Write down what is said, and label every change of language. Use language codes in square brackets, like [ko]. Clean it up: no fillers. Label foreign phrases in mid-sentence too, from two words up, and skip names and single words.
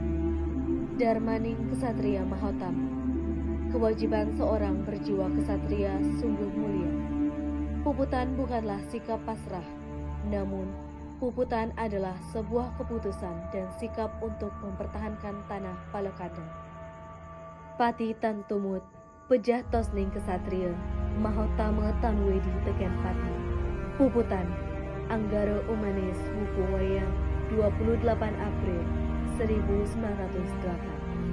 [ban] Darmaning Kesatria Mahotama. [id] Kewajiban seorang berjiwa kesatria sungguh mulia. Puputan bukanlah sikap pasrah, namun puputan adalah sebuah keputusan dan sikap untuk mempertahankan tanah Palekada. [ban] Pati Tan Tumut, Pejah Tosning Kesatria, Mahotama Tanwedi Tegen Pati. [id] Puputan, Anggara Umanis Wuku Wayang, 28 April 1908.